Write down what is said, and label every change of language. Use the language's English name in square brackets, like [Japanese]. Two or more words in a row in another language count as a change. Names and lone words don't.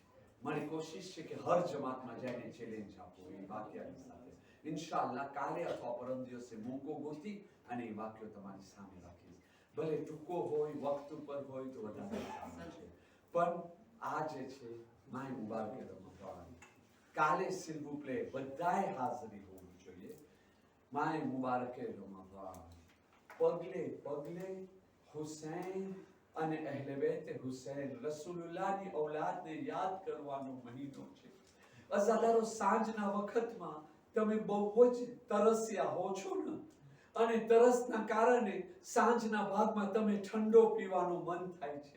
[Gujarati] મારી કોશિશ છે કે હર જમાતમાં જઈને ચેલેન્જ આપો એ વાક્યની સાથે. ઇન્શાઅલ્લાહ કાલે અથવા પરમ દિવસે મોકો ગોતી અને એ વાક્યો તમારી સામે રાખીશ. ભલે ટૂંકો હોય, વક્ત ઉપર હોય તો વધારે સારું છે. પણ આ જે છે માય મુબારક રમઝાન, કાલે [French] s'il vous plaît [Gujarati] બધાએ હાજરી હોવી જોઈએ. માય મુબારક રમઝાન, પગલે પગલે હુસૈન અને અહેલે બેત હુસૈન રસૂલુલ્લાહની ઔલાદને યાદ કરવાનો મહિનો છે. અઝાદારો સાંજના વખતમાં તમે બહુ જ તરસ્યા હો છો ને, અને તરસના કારણે સાંજના ભાગમાં તમે ઠંડો પીવાનું મન થાય છે.